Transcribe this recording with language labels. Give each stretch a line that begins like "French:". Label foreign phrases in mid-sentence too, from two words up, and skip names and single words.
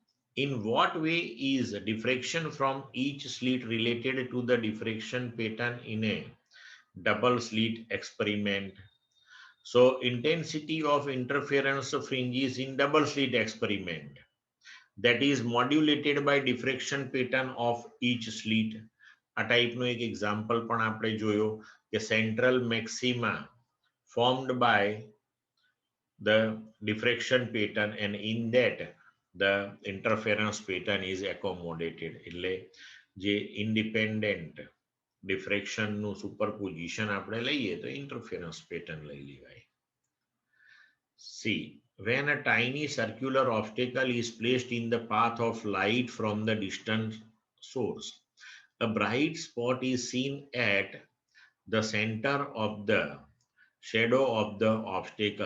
English: In what way is diffraction from each slit related to the diffraction pattern in a double slit experiment? So intensity of interference fringes in double slit experiment, that is modulated by diffraction pattern of each slit.
Gujarati: આ ટાઈપનો એક એક્ઝામ્પલ પણ આપણે જોયો કે
English: central maxima formed by the diffraction pattern and in that the interference pattern is accommodated.
Gujarati: એટલે જે
English: independent diffraction
Gujarati: નું superposition આપણે લઈએ તો
English: interference pattern
Gujarati: લઈ લેવાય.
English: C. When a tiny circular obstacle is placed in the path of light from the distant source, a bright spot is seen at the center of the shadow of the obstacle.